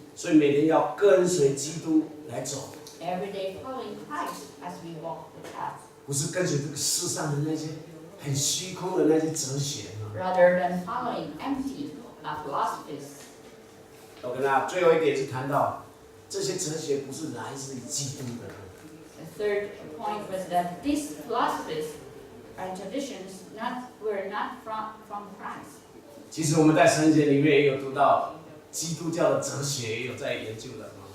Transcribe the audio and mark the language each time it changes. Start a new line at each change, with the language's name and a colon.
Chinese: 所以每天要跟随基督来走，
English: Every day following Christ as we walk the path,
Chinese: 不是跟随这个世上的那些很虚空的那些哲学。
English: rather than following empty philosophies.
Chinese: 我跟大家最后一点是谈到，这些哲学不是来自于基督的。
English: The third point was that these philosophies and traditions were not from Christ.
Chinese: 其实我们在神学里面也有读到，基督教的哲学也有在研究的。